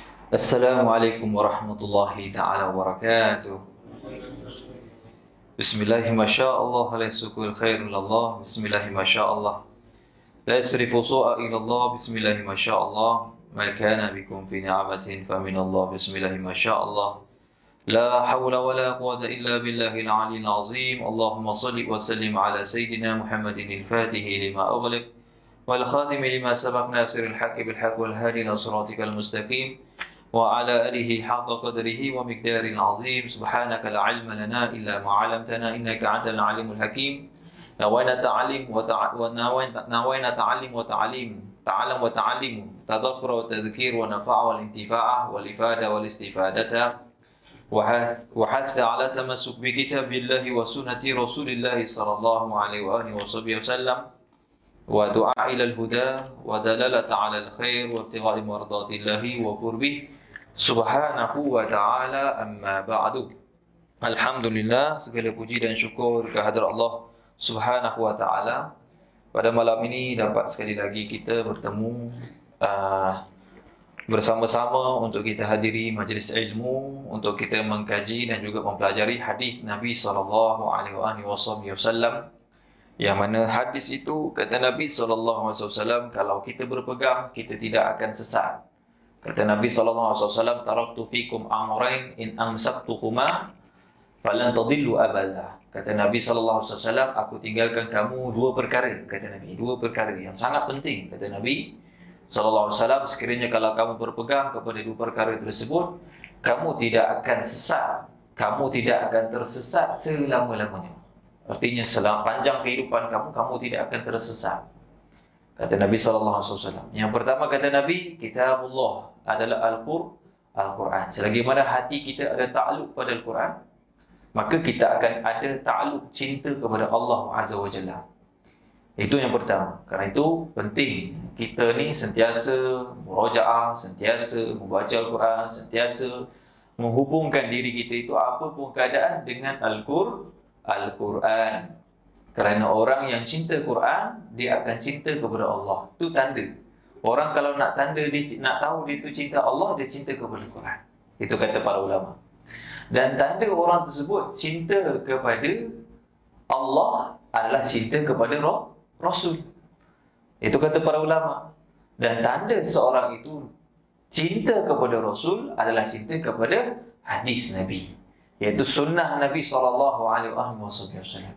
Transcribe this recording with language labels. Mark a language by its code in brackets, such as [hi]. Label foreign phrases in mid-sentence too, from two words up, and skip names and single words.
[ar] السلام عليكم ورحمة الله تعالى وبركاته. Bismillahirrahmanirrahim. ما شاء الله لا يسوق الخير إلا الله بسم الله الرحمن الرحيم ما شاء الله لا يصرف السوء إلا الله بسم الله الرحمن الرحيم. ما شاء الله ما بكم من نعمة فمن الله. Bismillahirrahmanirrahim. ما شاء الله لا حول ولا قوة إلا بالله العلي العظيم. اللهم صل وسلم على سيدنا محمد الفاتح لما أغلق والخاتم لما سبق ناصر الحق بالحق والهادي إلى صراطك المستقيم وعلى آله حق قدره ومقدار عظيم. سبحانك لا علم لنا إلا ما علمتنا إنك أنت العليم الحكيم. نوينا تعلم ونوينا تعلم وتعليم تعلم وتعلم تذكر وتذكير ونفع والانتفاع والإفادة والاستفادة وحث على تمسك بكتاب الله وسنة رسول الله صلى الله عليه وآله وصحبه وسلم ودعاء إلى الهدى ودلالة على الخير وابتغاء مرضات الله وقربه سبحانه وتعالى أما بعد. Alhamdulillah, [ms] segala puji dan syukur kehadrat Allah [ar] سبحانه وتعالى. [ms] Pada malam ini dapat sekali lagi kita bertemu bersama-sama untuk kita hadiri majlis ilmu, untuk kita mengkaji dan juga mempelajari hadis Nabi [ar] صلى الله عليه وسلم. [ms] Yang mana hadis itu kata Nabi [ar] صلى الله عليه وسلم, [ms] kalau kita berpegang kita tidak akan sesat. Kata Nabi SAW, [ar] تركت فيكم أمرين إن أمسكتموهما فلن تضلوا أبدا. [ms] Kata Nabi SAW, aku tinggalkan kamu dua perkara. Kata Nabi, dua perkara yang sangat penting. Kata Nabi SAW, sekiranya kalau kamu berpegang kepada dua perkara tersebut, kamu tidak akan sesat. Kamu tidak akan tersesat selama-lamanya. Artinya selama panjang kehidupan kamu, kamu tidak akan tersesat. Kata Nabi SAW. Yang pertama kata Nabi, kitabullah adalah Al-Quran. Selagi mana hati kita ada ta'alluq pada Al-Quran, maka kita akan ada ta'alluq cinta kepada Allah [ar] عز وجل. [ms] Itu yang pertama. Karena itu penting kita ni sentiasa murajaah, sentiasa membaca Al-Quran, sentiasa menghubungkan diri kita itu apapun keadaan dengan Al-Quran. Kerana orang yang cinta Quran, dia akan cinta kepada Allah. Itu tanda. Orang kalau nak tanda dia nak tahu dia itu cinta Allah, dia cinta kepada Quran. Itu kata para ulama. Dan tanda orang tersebut cinta kepada Allah adalah cinta kepada Rasul. Itu kata para ulama. Dan tanda seorang itu cinta kepada Rasul adalah cinta kepada hadis Nabi, iaitu sunnah Nabi SAW.